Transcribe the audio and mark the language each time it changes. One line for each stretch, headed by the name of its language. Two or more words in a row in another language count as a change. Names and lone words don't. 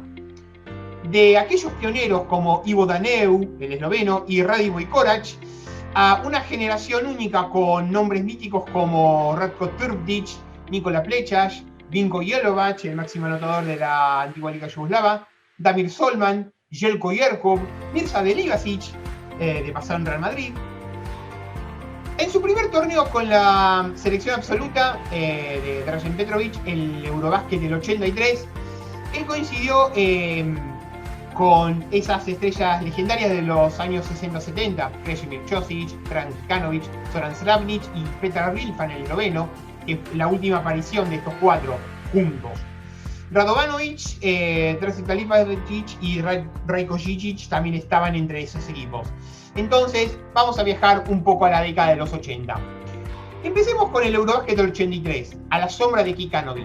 Spanish: De aquellos pioneros como Ivo Daneu, el esloveno, y Radivoj Korac, a una generación única con nombres míticos como Ratko Trpdic, Nikola Plechac, Vinko Jelovac, el máximo anotador de la antigua Liga Yugoslava, Damir Solman, Jelko Jerkov, Mirza Delivasic, de pasar en Real Madrid. En su primer torneo con la selección absoluta de Dražen Petrovic, el Eurobásquet del 83, él coincidió con esas estrellas legendarias de los años 60-70, Krešimir Ćosić, Frank Kikanović, Zoran Slavnic y Petar Vilfan, el esloveno, que es la última aparición de estos cuatro juntos. Radovanovic, Dražen Kalipagic y Rajko Žižić también estaban entre esos equipos. Entonces, vamos a viajar un poco a la década de los 80. Empecemos con el Eurobásquet del 83, a la sombra de Kikanović.